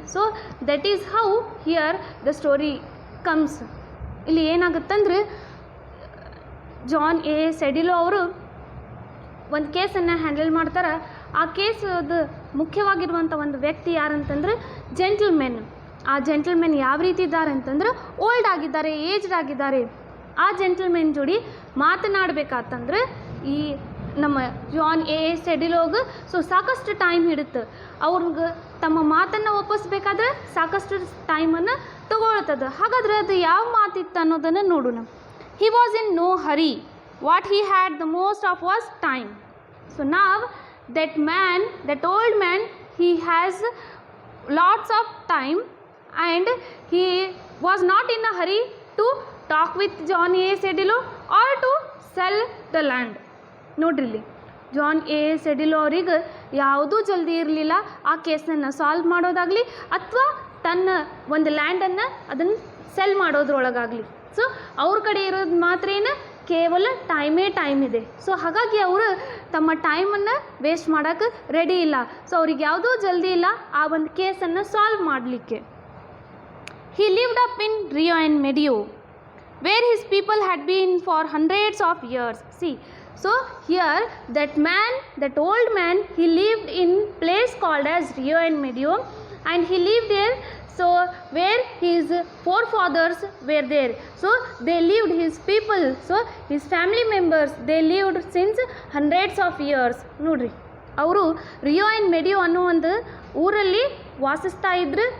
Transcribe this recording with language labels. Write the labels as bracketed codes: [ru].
[en] So that is how here the story comes. [kn] ಇಲ್ಲಿ ಏನಾಗುತ್ತಂದ್ರೆ John A ಸೆಡಿಲೋ ಅವರು ಒಂದು ಕೇಸನ್ನು ಹ್ಯಾಂಡಲ್ ಮಾಡ್ತಾರೆ. ಆ ಕೇಸದು ಮುಖ್ಯವಾಗಿರುವಂಥ ಒಂದು ವ್ಯಕ್ತಿ ಯಾರಂತಂದ್ರೆ ಜೆಂಟಲ್ಮೆನ್. ಆ ಜೆಂಟಲ್ಮೆನ್ ಯಾವ ರೀತಿ ಇದ್ದಾರೆ ಅಂತಂದ್ರೆ ಓಲ್ಡ್ ಆಗಿದ್ದಾರೆ, ಏಜ್ಡ್ ಆಗಿದ್ದಾರೆ. ಆ ಜೆಂಟಲ್ಮೆನ್ ಜೋಡಿ ಮಾತನಾಡಬೇಕಾತಂದ್ರೆ ಈ ನಮ್ಮ ಜಾನ್ ಎ ಸೆಡಿಲೋಗೆ ಸಾಕಷ್ಟು ಟೈಮ್ ಹಿಡಿತು. ಅವ್ರಿಗೆ ತಮ್ಮ ಮಾತನ್ನು ಒಪ್ಪಿಸ್ಬೇಕಾದ್ರೆ ಸಾಕಷ್ಟು ಟೈಮನ್ನು ತಗೊಳ್ತದೆ. ಹಾಗಾದ್ರೆ ಅದು ಯಾವ ಮಾತಿತ್ತು ಅನ್ನೋದನ್ನು ನೋಡೋಣ. [en] He was in no hurry. What he had the most of was time. So now that man, that old man, he has lots of time, and he was not in a hurry to talk with John A. Sedillo or to sell the land. [kn] ನೋಡ್ರಿಲ್ಲಿ John A ಸೆಡಿಲೋ ಅವ್ರಿಗೆ ಯಾವುದೂ ಜಲ್ದಿ ಇರಲಿಲ್ಲ ಆ ಕೇಸನ್ನು solve ಮಾಡೋದಾಗಲಿ ಅಥವಾ ತನ್ನ ಒಂದು ಲ್ಯಾಂಡನ್ನು ಅದನ್ನು ಸೆಲ್ ಮಾಡೋದ್ರೊಳಗಾಗಲಿ. ಸೊ ಅವ್ರ ಕಡೆ ಇರೋದು ಮಾತ್ರ ಕೇವಲ ಟೈಮ್ ಇದೆ. ಸೊ ಹಾಗಾಗಿ ಅವರು ತಮ್ಮ ಟೈಮನ್ನು ವೇಸ್ಟ್ ಮಾಡೋಕ್ಕೆ ರೆಡಿ ಇಲ್ಲ. ಸೊ ಅವ್ರಿಗೆ ಯಾವುದೂ ಜಲ್ದಿ ಇಲ್ಲ ಆ ಒಂದು ಕೇಸನ್ನು ಸಾಲ್ವ್ ಮಾಡಲಿಕ್ಕೆ. [en] He lived up in Rio and Medio, where his people had been for hundreds of years. See, so here that man, that old man, he lived in place called as Rio and Medio, and he lived there. So where his forefathers were there, so they lived, his people, so his family members, they lived since hundreds of years. [kn] ನೋಡ್ರಿ ಅವರು ರಿಯೋ and ಮೆಡಿಯೋ ಅನ್ನೋ ಒಂದು ಊರಲ್ಲಿ ವಾಸಿಸ್ತಾ ಇದ್ರು.